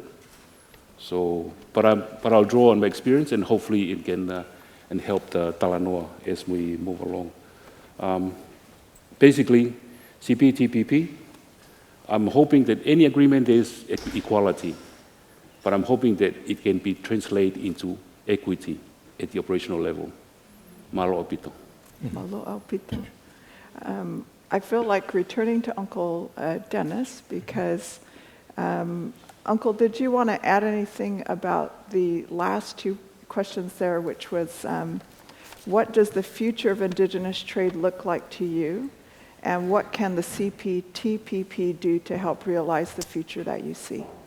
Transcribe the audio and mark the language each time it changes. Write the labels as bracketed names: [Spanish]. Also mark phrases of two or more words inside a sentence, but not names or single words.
[English] So, but I'll draw on my experience, and hopefully it can and help the Talanoa as we move along. Basically, CPTPP, I'm hoping that any agreement is equality, but I'm hoping that it can be translated into equity at the operational level. [Tongan] Malo apito. Malo apito. [English] I feel like returning to Uncle Dennis because, Uncle, did you want to add anything about the last two questions there, which was what does the future of Indigenous trade look like to you, and what can the CPTPP do to help realize the future that you see?